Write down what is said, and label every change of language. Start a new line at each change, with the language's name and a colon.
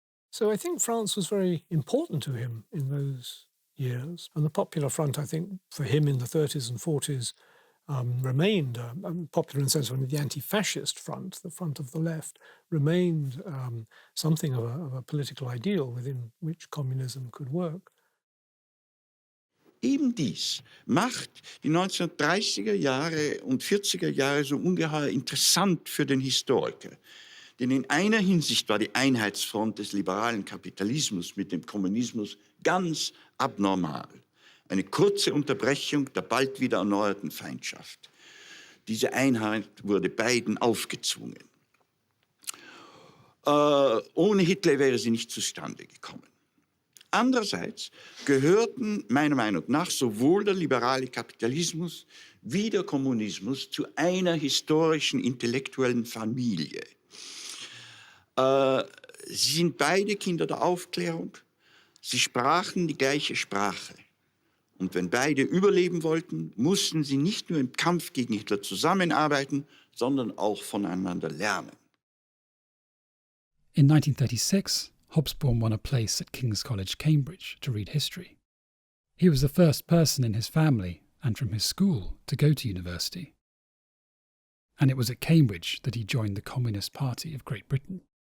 English: So I think France was very important to him in those years. And the Popular Front, I think, for him in the 30s and 40s, remained popular in the sense of the anti-fascist front, the front of the left, remained something of a political ideal within which communism could work.
German: Eben dies macht die 1930er Jahre und 40er Jahre so ungeheuer interessant für den Historiker. Denn in einer Hinsicht war die Einheitsfront des liberalen Kapitalismus mit dem Kommunismus ganz abnormal. Eine kurze Unterbrechung der bald wieder erneuerten Feindschaft. Diese Einheit wurde beiden aufgezwungen. Ohne Hitler wäre sie nicht zustande gekommen. Andererseits gehörten meiner Meinung nach sowohl der liberale Kapitalismus wie der Kommunismus zu einer historischen intellektuellen Familie. Sie sind beide Kinder der Aufklärung. Sie sprachen die gleiche Sprache. Und wenn beide überleben wollten, mussten sie nicht nur im Kampf gegen Hitler zusammenarbeiten, sondern auch voneinander lernen.
English: In 1936, Hobsbawm won a place at King's College, Cambridge, to read history. He was the first person in his family and from his school to go to university. And it was at Cambridge that he joined the Communist Party of Great Britain.